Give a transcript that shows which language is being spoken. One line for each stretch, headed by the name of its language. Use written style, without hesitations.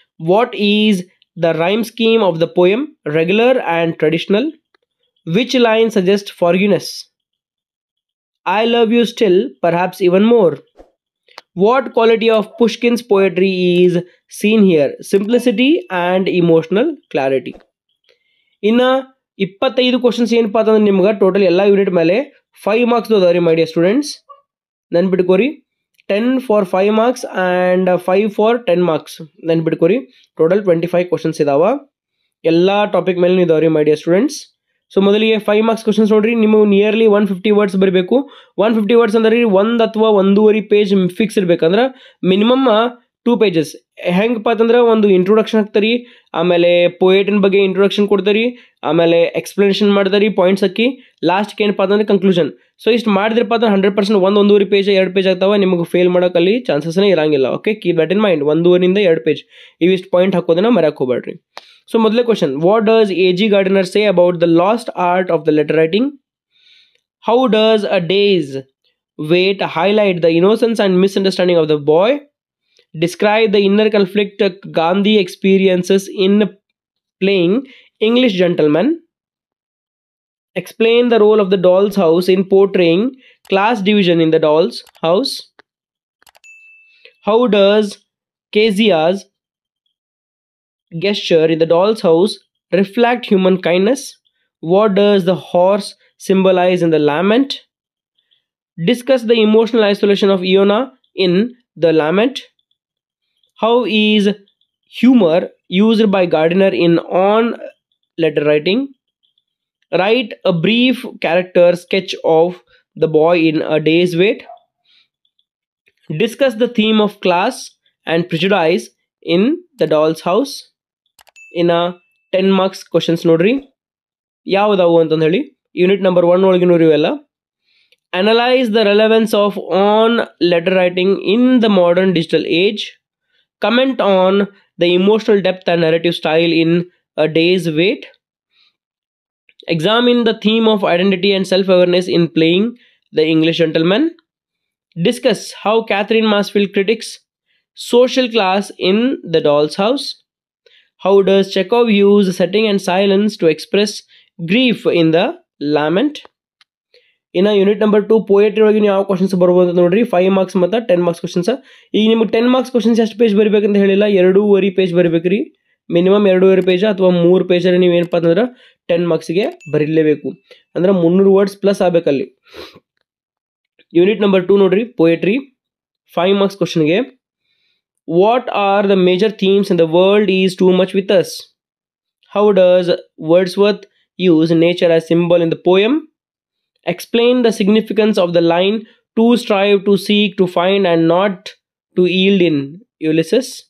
English: What is the rhyme scheme of the poem? Regular and traditional. Which line suggests forgiveness? I love you still, perhaps even more. What quality of Pushkin's poetry is seen here? Simplicity and emotional clarity.
Kannada: ಇನ್ನು 25 questions ಏನಪ್ಪ ಅಂತಂದ್ರೆ ನಿಮ್ಗೆ total ಎಲ್ಲ unit ಮೇಲೆ 5 marks ಅದಾವ ರೀ
English: My dear students.
Kannada: ನೆನ್ಪಿಟ್ಕೋರಿ,
English: 10 for 5 marks and 5 for 10 marks.
Kannada: ನೆನ್ಪಿಟ್ಕೋರಿ, total 25 questions ಇದಾವ. ಎಲ್ಲ ಟಾಪಿಕ್ ಮೇಲೆ ಇದಾವೆ ರೀ
English: My dear students.
Kannada: ಸೊ ಮೊದಲಿಗೆ 5 ಮಾರ್ಕ್ಸ್ ಕ್ವಶನ್ಸ್ ನೋಡ್ರಿ. ನಿಮಗೆ ನಿಯರ್ಲಿ 150 ವರ್ಡ್ಸ್ ಬರಬೇಕು. 150 ವರ್ಡ್ಸ್ ಅಂದ್ರೆ ರೀ 1 ಅಥವಾ 1.5 ಪೇಜ್ ಫಿಕ್ಸ್ ಇರ್ಬೇಕಂದ್ರೆ ಮಿನಿಮಮ್ 2 ಪೇಜಸ್. ಹೆಂಗಪ್ಪ ಅಂತಂದ್ರೆ ಒಂದು ಇಂಟ್ರೊಡಕ್ಷನ್ ಹಾಕ್ತಾರಿ, ಆಮೇಲೆ ಪೋಯೆಟಿನ ಬಗ್ಗೆ ಇಂಟ್ರೊಡಕ್ಷನ್ ಕೊಡ್ತಾರಿ, ಆಮೇಲೆ ಎಕ್ಸ್ಪ್ಲನೇಷನ್ ಮಾಡ್ತಾರಿ ಪಾಯಿಂಟ್ಸ್ ಹಾಕಿ, ಲಾಸ್ಟ್ಗೆ ಏನಪ್ಪ ಅಂತಂದ್ರೆ ಕನ್ಕ್ಲೂಷನ್. ಸೊ ಇಷ್ಟು ಮಾಡಿದ್ರಪ್ಪ ಅಂದ್ರೆ 100% 1.5 ಪೇಜ್ 2 ಪೇಜ್ ಆಗ್ತಾವೆ. ನಿಮಗೆ ಫೇಲ್ ಮಾಡೋಕ್ಕಲ್ಲಿ ಚಾನ್ಸಸ್ನೇ ಇರಂಗಿಲ್ಲ.
English: Okay, keep that in mind.
Kannada: 1.5 2 page ಇವಿಷ್ಟು ಪಾಯಿಂಟ್ ಹಾಕೋದನ್ನ ಮರ್ಯಾಕೆ ಹೋಗ್ಬೇಡ್ರಿ. ಸೊ ಮೊದಲೇ question,
English: What does A G Gardiner say about the lost art of the letter writing? How does a day's wait highlight the innocence and misunderstanding of the boy? Describe the inner conflict Gandhi experiences in playing English gentleman. Explain the role of the doll's house in portraying class division in the doll's house. How does Kezia's gesture in the doll's house reflect human kindness? What does the horse symbolize in the lament? Discuss the emotional isolation of Iona in the lament. How is humor used by Gardiner in on letter writing? Write a brief character sketch of the boy in A Day's Wait. Discuss the theme of class and prejudice in the doll's house. In a 10 marks questions
Kannada: ನೋಡ್ರಿ ಯಾವುದಾವು ಅಂತಂದು ಹೇಳಿ unit number 1 ಒಳಗೆ ನೋಡ್ರಿ ಇವೆಲ್ಲ.
English: Analyze the relevance of on letter writing in the modern digital age. Comment on the emotional depth and narrative style in A Day's Wait. Examine the theme of identity and self-awareness in playing the English gentleman. Discuss how Catherine Mansfield critiques social class in the doll's house. How does Chekhov use setting and silence to express grief in the lament? In a unit number 2 poetry
Kannada: ಒಳಗೆ ಯಾವ questions ಬರ್ಬೋದು ಅಂತ ನೋಡ್ರಿ 5 marks ಮತ್ತು 10 marks questions. ಈಗ ನಿಮಗೆ 10 marks questions ಎಷ್ಟು page ಬರೀಬೇಕಂತ ಹೇಳಿಲ್ಲ, 2.5 ಪೇಜ್ ಬರೀಬೇಕ್ರಿ. ಮಿನಿಮಮ್ 2.5 ಪೇಜ್ ಅಥವಾ 3 ಪೇಜಲ್ಲಿ ನೀವು ಏನಪ್ಪ ಅಂತಂದ್ರೆ 10 ಮಾರ್ಕ್ಸ್ಗೆ ಬರೀಲೇಬೇಕು. ಅಂದ್ರೆ 300 ವರ್ಡ್ಸ್ ಪ್ಲಸ್ ಆಗಬೇಕಲ್ಲಿ. ಯೂನಿಟ್ ನಂಬರ್ 2 ನೋಡ್ರಿ ಪೋಯಟ್ರಿ 5 ಮಾರ್ಕ್ಸ್ ಕ್ವಶನ್ಗೆ.
English: What are the major themes in the world is too much with us? How does Wordsworth use nature as symbol in the poem? Explain the significance of the line to strive, to seek, to find and not to yield in Ulysses.